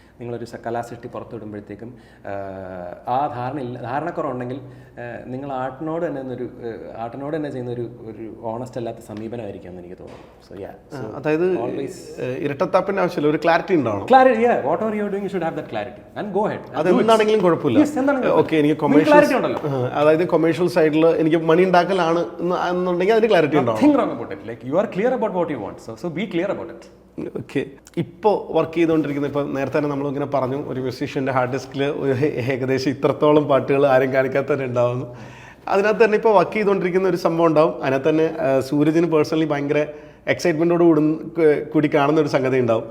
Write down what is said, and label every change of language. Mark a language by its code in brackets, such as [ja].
[ml] നിങ്ങളൊരു കലാസൃഷ്ടി പുറത്തുവിടുമ്പോഴത്തേക്കും ആ ധാരണക്കുറവുണ്ടെങ്കിൽ നിങ്ങൾ ആർട്ടിനോട് തന്നെ ചെയ്യുന്ന ഒരു ഓണസ്റ്റ് അല്ലാത്ത സമീപനമായിരിക്കും എന്ന് എനിക്ക് തോന്നുന്നു. [en] so [ml] അതായത് ഇരട്ടത്താപ്പിൻ്റെ ആവശ്യമില്ല, ഒരു ക്ലാരിറ്റി ഉണ്ടാവണം. [en] Whatever you are doing you should have that clarity and go head. [ml] അതെന്താണെങ്കിലും കുഴപ്പമില്ല. ഓക്കെ, എനിക്ക് കൊമേഴ്ഷ്യൽ ഉണ്ടല്ലോ, അതായത് കൊമേഴ്ഷ്യൽ സൈഡിൽ എനിക്ക് മണി ഉണ്ടാക്കലാണ് എന്നുണ്ടെങ്കിൽ അതിന് ക്ലാരിറ്റി ഉണ്ടാവും. [en] You are clear about what you want, so be clear about it. [ml] Okay, ഇപ്പോൾ വർക്ക് ചെയ്തുകൊണ്ടിരിക്കുന്ന, ഇപ്പോൾ നേരത്തെ തന്നെ നമ്മളിങ്ങനെ പറഞ്ഞു, ഒരു മ്യൂസീഷ്യൻ്റെ ഹാർഡ് ഡിസ്കിൽ ഏകദേശം ഇത്രത്തോളം പാട്ടുകൾ ആരും കാണിക്കാത്തന്നെ ഉണ്ടാവുന്നു. അതിനകത്ത് തന്നെ ഇപ്പോൾ വർക്ക് ചെയ്തുകൊണ്ടിരിക്കുന്ന ഒരു സംഭവം ഉണ്ടാവും. അതിനകത്ത് തന്നെ സൂരജിന് പേഴ്സണലി ഭയങ്കര എക്സൈറ്റ്മെൻറ്റോട് കൂടി കാണുന്ന ഒരു സംഗതി ഉണ്ടാവും.